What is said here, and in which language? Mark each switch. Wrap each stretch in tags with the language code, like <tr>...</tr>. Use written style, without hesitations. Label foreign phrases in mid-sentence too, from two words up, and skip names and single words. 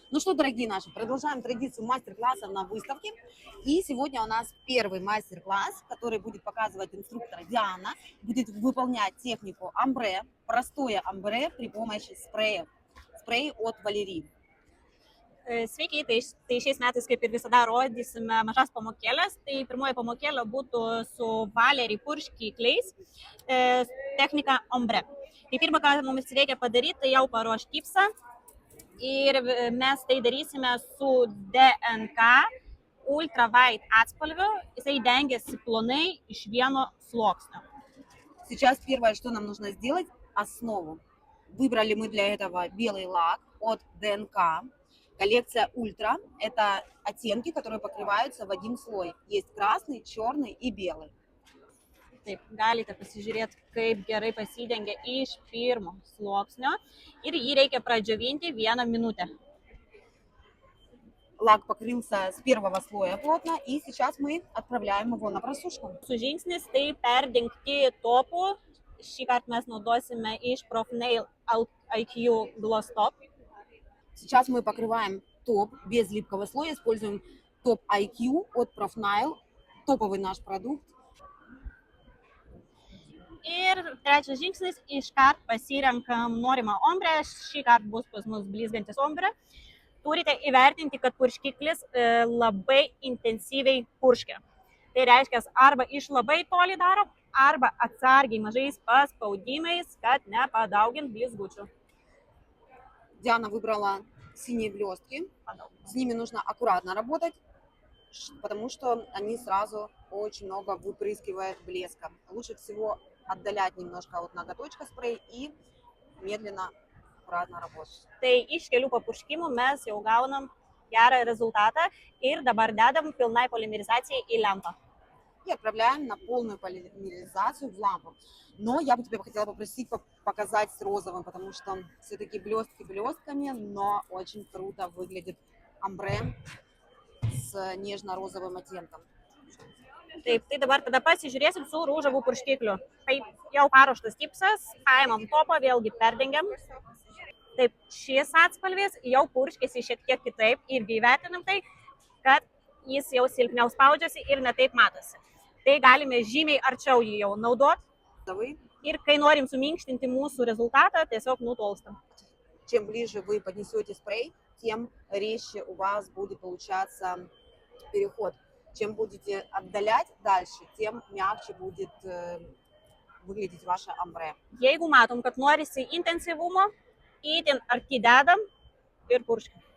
<ru>Ну что, дорогие наши, продолжаем традицию мастер-классов на выставке. И сегодня у нас первый мастер-класс, который будет показывать инструктор Диана. Будет выполнять технику амбре, простое амбре при помощи спрея. Спрей от Валерии.</ru> <lt>Sveiki, tai šiais metais, kaip ir visada, rodysime mažas pamokėlės. Tai pirmoji pamokėlė būtų su Valery purškikliais, technika ombre. Tai pirmą, ką mums reikia padaryti, tai jau paruošti gipsą ir mes tai darysime su DNK Ultra White atspalviu. Jisai dengiasi plonai iš vieno sluoksnio.</lt> <ru>Сейчас первое, что нам нужно сделать, основу. Выбрали мы для этого белый лак от ДНК. Коллекция Ультра – это оттенки, которые покрываются в один слой. Есть красный, черный и белый.</ru> <lt>Taip, galite pasižiūrėti, kaip gerai pasidengia iš pirmo sluoksnio ir jį reikia pradžiovinti 1 minutę.</lt> <ru>Лак покрылся с первого слоя плотно, и сейчас мы отправляем его на просушку.</ru> <lt>Su žingsnis tai perdengti topu. Šį kartą mes naudosime iš Profnail IQ Gloss Top.</lt> <ru>Сейчас мы покрываем топ без липкого слоя, используем топ IQ от Profnail, топовый наш продукт.</ru> <lt>Ir trečias žingsnis, iškart pasirenkam norimą ombrę. Šį kartą bus pas mus blizgantis ombrė. Turite įvertinti, kad purškiklis labai intensyviai purškia. Tai reiškia, arba iš labai toli darom, arba atsargiai mažais paspaudimais, kad nepadaugint blizgučių.</lt> <ru>Диана выбрала синие блестки. С ними нужно аккуратно работать, потому что они сразу очень много выпрыскивают блеска. Лучше всего отдалять немножко от ноготочка спрей и медленно, аккуратно работать.</ru> <lt>Tai iš kelių papurškimų mes jau gaunam gerą rezultatą ir dabar dedam pilnai polimerizacijai į lempą.</lt> <ru>И отправляем на полную полимеризацию в лампу. Но я бы тебя хотела попросить показать с розовым, потому что все-таки блестки блестками, но очень круто выглядит амбре с нежно-розовым оттенком.</ru> <lt>Taip, tai dabar tada pasižiūrėsim su rūžavų purškikliu. Tai jau paruoštas gipsas, paimam topą, vėlgi perdengiam. Taip, šis atspalvis jau purškėsi šiek tiek kitaip irgi įvertinam tai, kad jis jau silpniau spaudžiasi ir netaip matosi. Tai galime žymiai arčiau jį jau naudoti ir kai norim suminkštinti mūsų rezultatą, tiesiog nutolstam.</lt> <ru>Чем ближе вы поднесете спрей, тем резче у вас будет получаться переход. Чем будете отдалять дальше, тем мягче будет выглядеть ваше амбре.</ru> <lt>Jeigu matom, kad norisi intensyvumo, itin arti dedam ir purškiam.</lt>